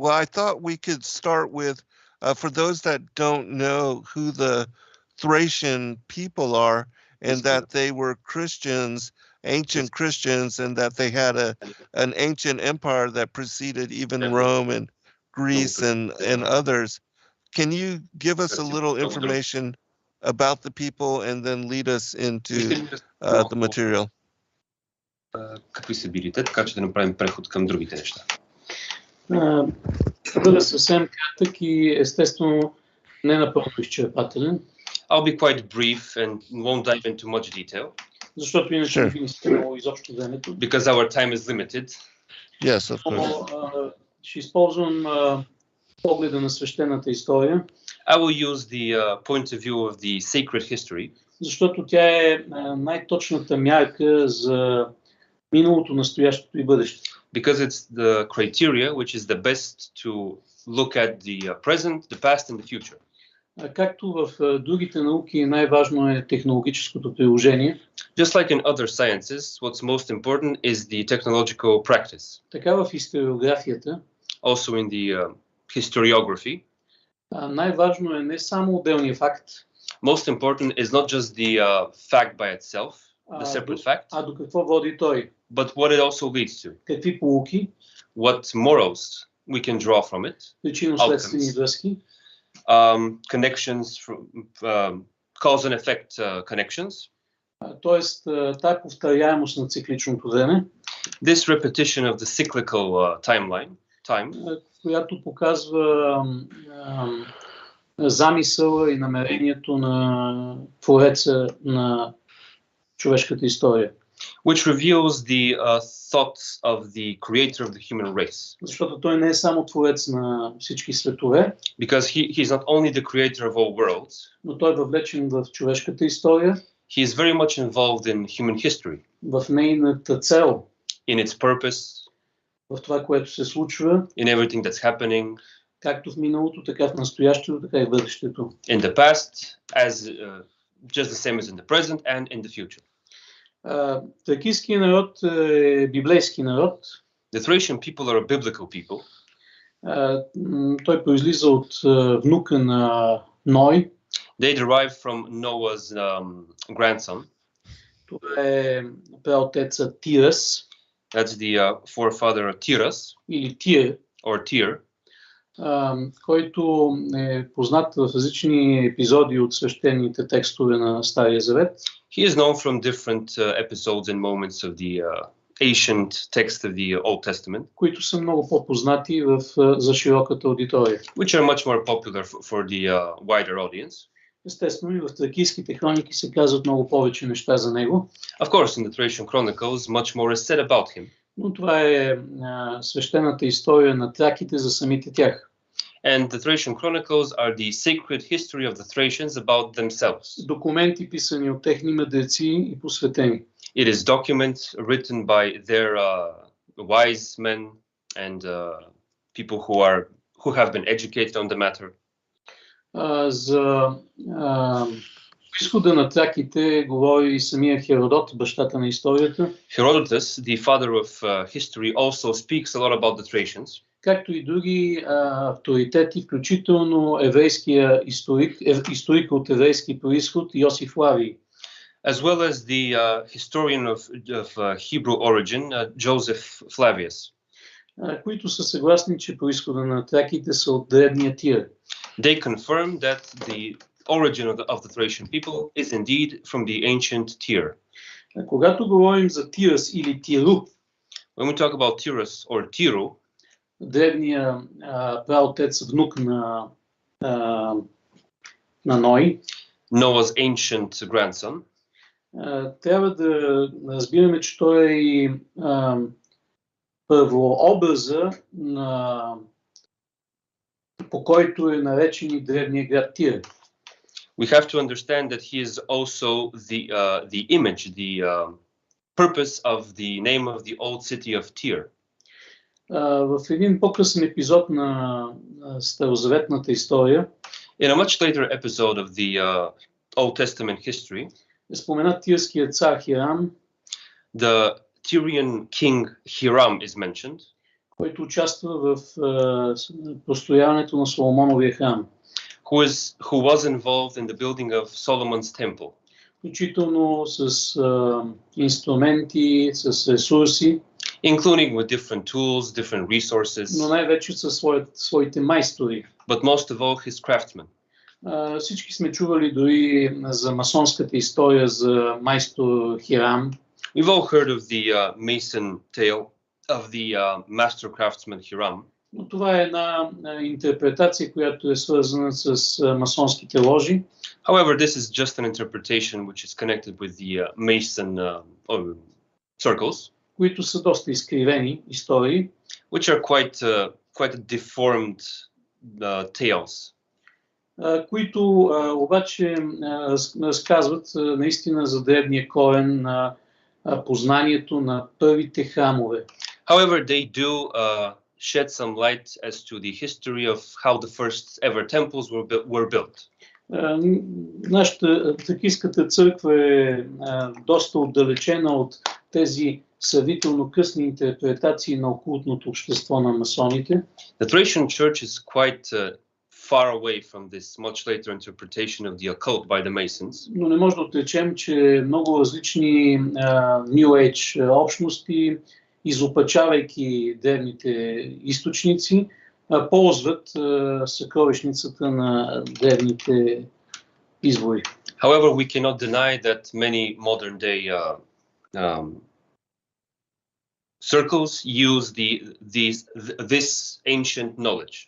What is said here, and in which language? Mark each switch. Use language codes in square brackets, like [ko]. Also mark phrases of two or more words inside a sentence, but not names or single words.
[en] Well, I thought we could start with, for those that don't know who the Thracian people are, and that they were Christians, ancient Christians, and that they had an ancient empire that preceded even Rome and Greece and others. Can you give us a little information about the people and then lead us into the material? [bg] Какви са били те, така че да направим преход към другите неща. Бъда съвсем кратък и естествено не напълно изчерпателен. [en] I'll be quite brief and won't dive into much detail. [bg] Защото иначе не би ни стигнало изобщо времето. [en] Because our time is limited. Yes, of course. [bg] Ще използвам погледа на свещената история. [en] I will use the point of view of the sacred history. [bg] Защото тя е най-точната мярка за миналото, настоящето и бъдещето. [en] Because it's the criteria which is the best to look at the present, the past and the future. [bg] Както в другите науки най-важно е технологическото приложение. [en] Just like in other sciences, what's most important is the technological practice. [bg] Така в историографията. [en] Also in the historiography. [bg] Най-важно е не само отделния факт. [en] Most important is not just the fact by itself, the separate fact. [bg] А до какво води той? [en] But what it also leads to. [bg] Какви поуки? [en] What morals we can draw from it. [bg] Причинно-следствени връзки. [en] Connections from cause and effect connections. [bg] Тоест тая повторяемост на цикличното време. [en] This repetition of the cyclical time. [bg] Която показва замисъла и намерението на твореца на човешката история. [en] Which reveals the thoughts of the creator of the human race. [bg] Защото той не е само творец на всички светове. [en] Because he's not only the creator of all worlds. [bg] Но той е въвлечен в човешката история. [en] He is very much involved in human history. [bg] В нейната цел. [en] In its purpose. [bg] В това, което се случва. [en] In everything that's happening. [bg] Както в миналото, така в настоящето, така и в бъдещето. [en] In the past, as just the same as in the present and in the future. [bg] Тракийският народ е библейски народ. [en] The Thracian people are a biblical people. [bg] Той произлиза от внука на Ной. [en] They derive from Noah's grandson. [bg] Това е праотеца Тирас. [en] That's the forefather Tiras. [bg] Или Тир. [en] Or Tyr. [bg] Който е познат в различни епизоди от свещените текстове на Стария Завет. [en] He is known from different episodes and moments of the ancient text of the Old Testament. [bg] Които са много по-познати за широката аудитория. [en] Which are much more popular for the wider audience. [bg] Естествено и в тракийските хроники се казват много повече неща за него. [en] Of course, in the Thracian Chronicles, much more is said about him. [bg] Но това е свещената история на траките за самите тях. [en] And the Thracian Chronicles are the sacred history of the Thracians about themselves. [bg] Документи писани от техни мъдреци и посветени. [en] It is documents written by their wise men and people who have been educated on the matter. [bg] За изхода на траките говори и самия Херодот, бащата на историята. [en] Herodotus, the father of history, also speaks a lot about the Thracians. [bg] както и други авторитети, включително еврейския историк от еврейски произход Йосиф Лавий. [en] As well as the historian of Hebrew origin, Joseph Flavius. [bg] Които са съгласни, че произхода на траките са от древния Тир. [en] They confirm that the origin of the Thracian people is indeed from the ancient Tyr. [bg] Когато говорим за Тирас или Тиру, [en] when we talk about Tyrus or Tiru, [bg] древния праотец, внук на Ной, [en] Noah's ancient grandson, [bg] трябва да разбираме, че той е и първообраза, по който е наречен и древния град Тир. [en] We have to understand that he is also the image, the purpose of the name of the old city of Tyr. [bg] В един по-късен епизод на старозаветната история, [en] in a much later episode of the Old Testament history, [bg] е споменат тирският цар Хирам, [en] the Tyrian king Hiram is mentioned, [bg] който участва в построяването на Соломоновия храм. [en] Who was involved in the building of Solomon's temple. [bg] Включително с инструменти, с ресурси, [en] including with different tools, different resources, [bg] но най-вече със своите майстори. [en] but most of all his craftsmen. [bg] Всички сме чували дори за масонската история за майстор Хирам. [en] We've all heard of the Mason tale of the master craftsman Hiram. [bg] Но това е една интерпретация, която е свързана с масонските ложи. [en] However, this is just an interpretation which is connected with the Mason circles, [bg] които са доста изкривени истории, [en] which are quite deformed tales, [bg] които обаче разказват наистина за древния корен на познанието на първите храмове. [en] However, they do shed some light as to the history of how the first ever temples were built. [bg] Нашата тракийската църква е доста отдалечена от тези сравнително късни интерпретации на окултното общество на масоните. [en] The Thracian church is quite far away from this much later interpretation of the occult by the Masons. [bg] Но не може да отречем, че много различни [en] New Age [bg] общности, изопачавайки древните източници, ползват съкровищницата на древните извори. [en] However, we cannot deny that many modern day circles use this ancient knowledge.